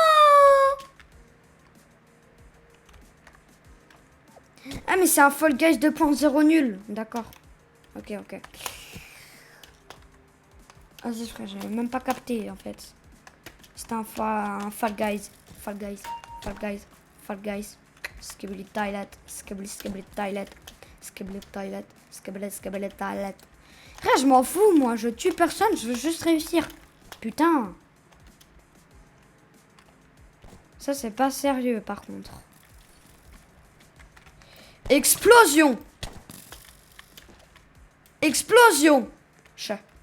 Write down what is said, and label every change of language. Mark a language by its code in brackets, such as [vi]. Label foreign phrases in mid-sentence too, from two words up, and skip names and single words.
[fr] Ah mais c'est un Fall Guys 2.0 nul. D'accord. Ok, ok. Vas-y frère, j'avais même pas capté en fait. C'était un Fall Guys. Fall Guys. Fall Guys. Fall Guys. Skibidi toilet. Skibidi toilet. Skibidi toilet. Skibidi toilet. Frère, je m'en fous moi. Je tue personne. Je veux juste réussir. Putain. Ça c'est pas sérieux par contre. Explosion. Explosion. Chat.